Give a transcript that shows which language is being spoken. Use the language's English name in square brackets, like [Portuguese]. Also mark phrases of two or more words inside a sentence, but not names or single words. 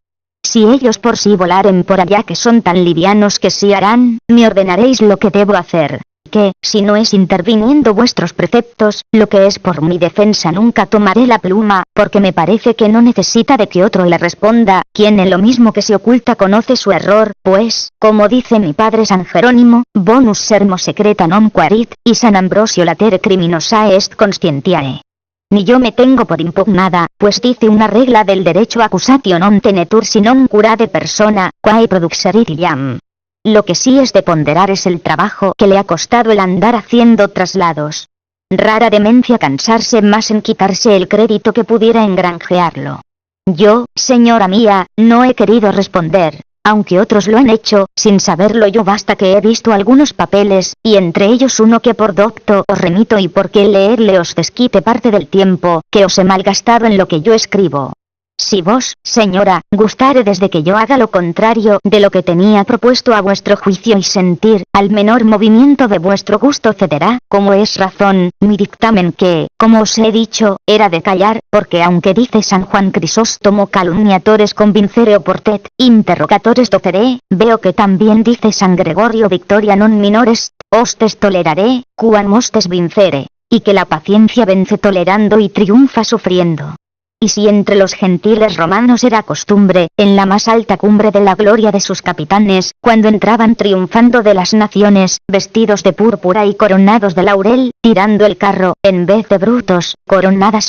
[Spanish] Si ellos por sí volaren por allá que son tan livianos que sí harán, me ordenaréis lo que debo hacer. Que, si no es interviniendo vuestros preceptos, lo que es por mi defensa nunca tomaré la pluma, porque me parece que no necesita de que otro le responda, quien en lo mismo que se oculta conoce su error, pues, como dice mi padre San Jerónimo, [Latin] bonus sermo secreta non quarit, [Spanish] y San Ambrosio [Latin] latere criminosa est conscientiae. [Spanish] Ni yo me tengo por impugnada, pues dice una regla del derecho [Latin] accusatio non tenetur si non curade persona, quae produxerit iam. [Spanish] Lo que sí es de ponderar es el trabajo que le ha costado el andar haciendo traslados. Rara demencia cansarse más en quitarse el crédito que pudiera engranjearlo. Yo, señora mía, no he querido responder, aunque otros lo han hecho, sin saberlo yo basta que he visto algunos papeles, y entre ellos uno que por docto os remito y porque leerle os desquite parte del tiempo que os he malgastado en lo que yo escribo. Si vos, señora, gustare desde que yo haga lo contrario de lo que tenía propuesto a vuestro juicio y sentir, al menor movimiento de vuestro gusto cederá, como es razón, mi dictamen que, como os he dicho, era de callar, porque aunque dice San Juan Crisóstomo [Latin] calumniatores convincere oportet, interrogatores docere, [Spanish] veo que también dice San Gregorio [Latin] Victoria non minores, hostes toleraré, quam hostes vincere, [Spanish] y que la paciencia vence tolerando y triunfa sufriendo. Y si entre los gentiles romanos era costumbre, en la más alta cumbre de la gloria de sus capitanes, cuando entraban triunfando de las naciones, vestidos de púrpura y coronados de laurel, tirando el carro, en vez de brutos, coronadas